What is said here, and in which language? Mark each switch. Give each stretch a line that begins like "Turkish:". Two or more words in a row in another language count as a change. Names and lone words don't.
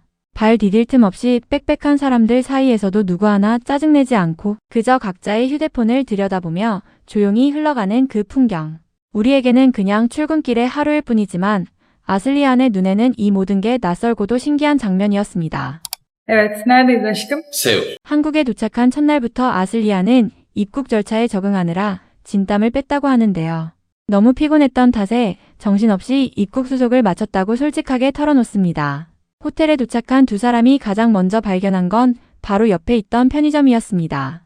Korean: 발 디딜 틈 없이 빽빽한 사람들 사이에서도 누구 하나 짜증내지 않고 그저 각자의 휴대폰을 들여다보며 조용히 흘러가는 그 풍경. 우리에게는 그냥 출근길의 하루일 뿐이지만 아슬리안의 눈에는 이 모든 게 낯설고도 신기한 장면이었습니다.
Turkish: Evet, neredeyiz aşkım?
Korean: 세울. 한국에 도착한 첫날부터 아슬리아는 입국 절차에 적응하느라 진땀을 뺐다고 하는데요. 너무 피곤했던 탓에 정신없이 입국 수속을 마쳤다고 솔직하게 털어놓습니다. 호텔에 도착한 두 사람이 가장 먼저 발견한 건 바로 옆에 있던 편의점이었습니다.